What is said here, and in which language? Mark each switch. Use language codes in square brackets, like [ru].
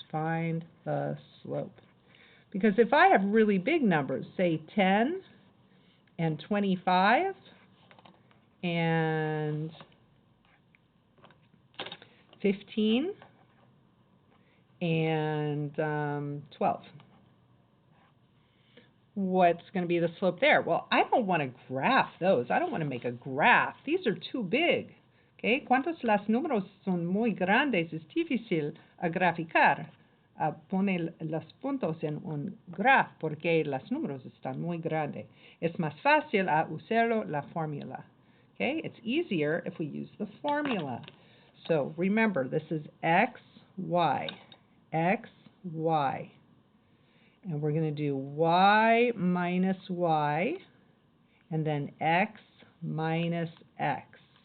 [en] Find the slope. Because if I have really big numbers, say 10 and 25 and 15 and 12. What's going to be the slope there? Well, I don't want to graph those. I don't want to make a graph. These are too big. Okay? [es] Cuando los números son muy grandes, es difícil a graficar. Poner los puntos en un graph porque los números están muy grandes. Es más fácil a usar la fórmula. [en] Okay? It's easier if we use the formula. So remember, this is x, y, x, y. And we're going to do y minus y, and then x minus x.